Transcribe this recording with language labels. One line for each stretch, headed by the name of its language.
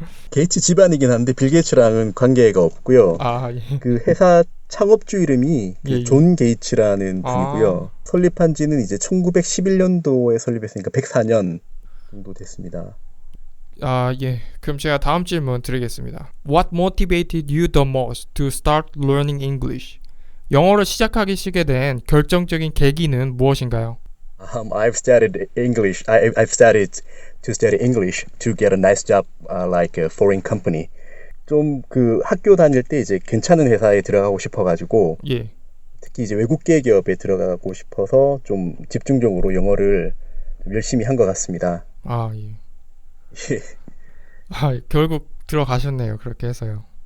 Korean: 게이츠 집안이긴 한데 빌 게이츠랑은 관계가 없고요. 그 회사 창업주 이름이 존 게이츠라는 분이고요. 설립한 지는 이제 1911년도에 설립했으니까 104년 정도 됐습니다. 예. 그럼 제가 다음 질문 드리겠습니다.
English: What motivated you the most to start learning English?
Korean: 영어를 시작하기 된 결정적인 계기는 무엇인가요?
English: I've studied English. I've started to study English to get a nice job like a foreign company.
Korean: 좀 그 학교 다닐 때 이제 괜찮은 회사에 들어가고 싶어가지고 특히 이제 외국계 기업에 들어가고 싶어서 좀 집중적으로 영어를 좀 열심히 한 것 같습니다. 예. 결국 들어가셨네요. 그렇게 해서요.